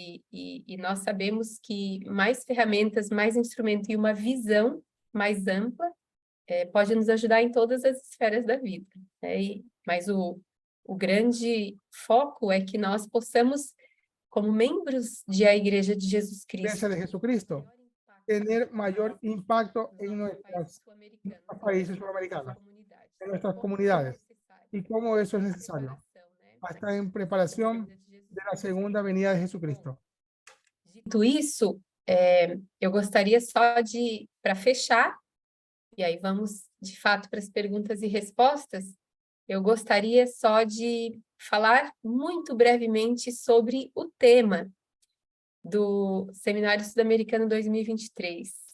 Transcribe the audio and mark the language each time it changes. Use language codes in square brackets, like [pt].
[pt] E nós sabemos que mais ferramentas, mais instrumento e uma visão mais ampla pode nos ajudar em todas as esferas da vida. Mas o grande foco é que nós possamos, como membros da Igreja de Jesus Cristo, [es] tener mayor impacto en nuestros países suramericanos, en nuestras comunidades, y cómo eso es necesario, hasta en preparación de la segunda venida de Jesucristo. [pt] Dito isso, eu gostaria só de, para fechar, e aí vamos de fato para as perguntas e respostas, eu gostaria só de falar muito brevemente sobre o tema do Seminário Sul-Americano 2023.